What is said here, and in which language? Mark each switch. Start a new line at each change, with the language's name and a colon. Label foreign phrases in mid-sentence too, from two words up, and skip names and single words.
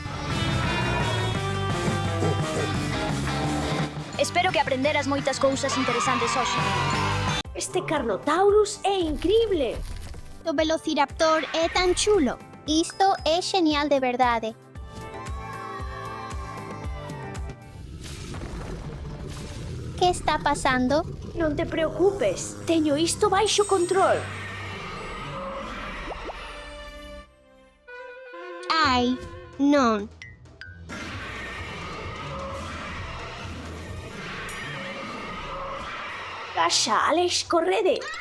Portuguese: Espero que aprenderas muitas coisas interessantes hoje. Este Carnotaurus é incrível. O Velociraptor é tão chulo. Isto é genial de verdade. Que está passando?
Galician: Non te preocupes, teño isto baixo control. Ai, non. Caixa, Alex, correde.